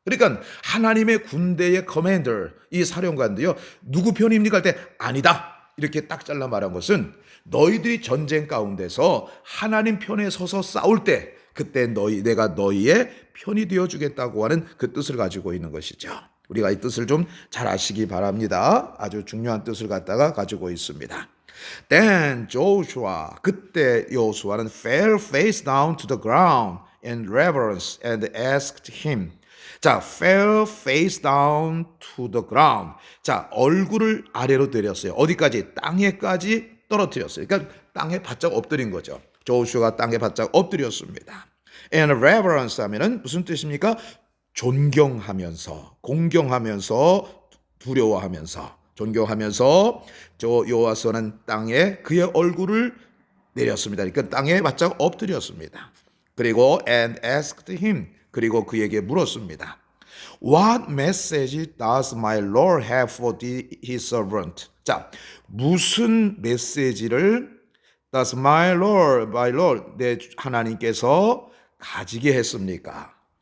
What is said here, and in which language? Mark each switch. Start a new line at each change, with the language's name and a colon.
Korean: 그러니까 하나님의 군대의 커맨더, 이 사령관도요, 누구 편입니까 할 때 아니다 이렇게 딱 잘라 말한 것은 너희들이 전쟁 가운데서 하나님 편에 서서 싸울 때 그때 내가 너희의 편이 되어주겠다고 하는 그 뜻을 가지고 있는 것이죠. 우리가 이 뜻을 좀 잘 아시기 바랍니다. 아주 중요한 뜻을 갖다가 가지고 있습니다.
English: Then Joshua,
Korean: 그때 여호수아는
English: fell face down to the ground in reverence and asked him. 자, fell face down to the ground.
Korean: 자, 얼굴을 아래로 내렸어요. 어디까지? 땅에까지 떨어뜨렸어요. 그러니까 땅에 바짝 엎드린 거죠. 조슈아가 땅에 바짝 엎드렸습니다. And reverence 하면은 무슨 뜻입니까? 존경하면서, 공경하면서, 두려워하면서, 존경하면서 여호수아는 땅에 그의 얼굴을 내렸습니다. 그러니까 땅에 바짝 엎드렸습니다. 그리고
English: and asked him,
Korean: 그리고 그에게 물었습니다.
English: What message does my Lord have for his servant?
Korean: 자, 무슨 메시지를
English: does my Lord,
Korean: 내 하나님께서 가지게 했습니까?